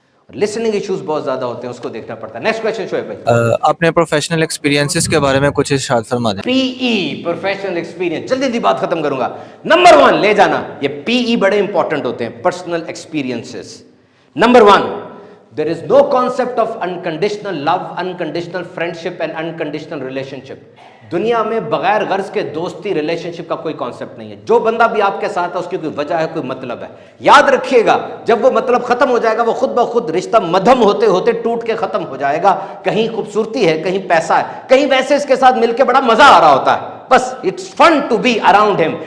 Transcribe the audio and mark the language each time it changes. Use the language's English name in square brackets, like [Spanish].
[Hindi] Listening issues बहुत ज्यादा होते हैं, उसको देखना पड़ता है। नेक्स्ट क्वेश्चन शोएब भाई। अपने प्रोफेशनल एक्सपीरियंसेस के बारे में कुछ इरशाद फरमा दें। पीई, प्रोफेशनल एक्सपीरियंस, जल्दी जल्दी बात खत्म करूंगा। नंबर 1 ले जाना, ये पीई बड़े इंपॉर्टेंट होते हैं, personal experiences. [English] Number 1, there is no concept of unconditional love, unconditional friendship and unconditional relationship। [Hindi] दुनिया में बगैर गर्ज के दोस्ती रिलेशनशिप का कोई कॉन्सेप्ट नहीं है। जो बंदा भी आपके साथ है उसकी कोई वजह है, कोई मतलब है। याद रखिएगा, जब वो मतलब खत्म हो जाएगा, वो खुद ब खुद रिश्ता मध्यम होते होते टूट के खत्म हो जाएगा। कहीं खूबसूरती है, कहीं पैसा है, कहीं वैसे इसके साथ मिलके बड़ा मजा आ रहा होता है, बस [English] It's fun to be around him.